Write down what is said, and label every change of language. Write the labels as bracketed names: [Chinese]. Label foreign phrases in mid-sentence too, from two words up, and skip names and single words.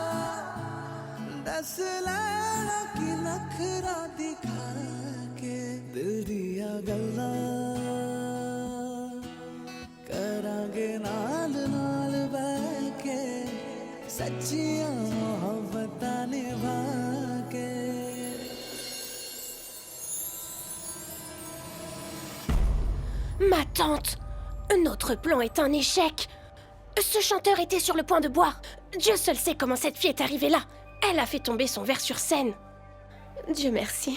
[Punjabi] ਦੱਸ ਲੈਲਾ ਕੀ ਨਖ਼ਰਾ ਦਿਖਾ ਕੇ ਦਿਲ ਦੀਆ ਗੱਲਾ ਕਰਾਂਗੇ ਨਾਲ ਨਾਲ ਬਹਿ ਕੇ ਸੱਚੀਆਂ ਮੁਹੱਬਤਾਂ ਨਿਭਾ ਕੇ [French] Ma tante! Notre plan est un échec! Ce chanteur était sur le point de boire. Dieu seul sait comment cette fille est arrivée là. Elle a fait tomber son verre sur scène. Dieu merci.